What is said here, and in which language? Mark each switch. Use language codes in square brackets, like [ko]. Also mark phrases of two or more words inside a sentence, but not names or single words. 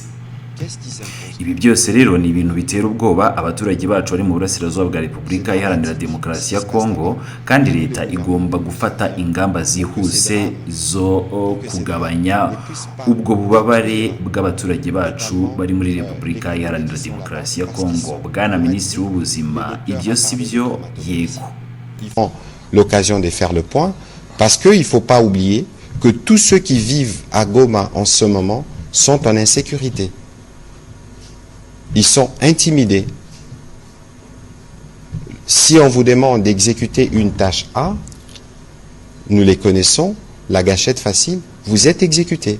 [rw] Ibi byose rero ni ibintu bitera ubwoba abaturage bacu bari mu burasirazuba bwa Repubulika Iharanira Demokarasi ya Kongo, kandi leta igomba gufata ingamba zihuse zo kugabanya ubwo bubabare bw'abaturage bacu bari muri Repubulika Iharanira Demokarasi ya Kongo. Bwana Minisitiri w'Ubuzima, ibyo si byo? Yego. [fr] L'occasion de faire le point, parce qu'il ne faut pas oublier que tous ceux qui vivent à Goma en ce moment sont en insécurité. Ils sont intimidés. Si on vous demande d'exécuter une tâche A, nous les connaissons, la gâchette facile, vous êtes exécuté.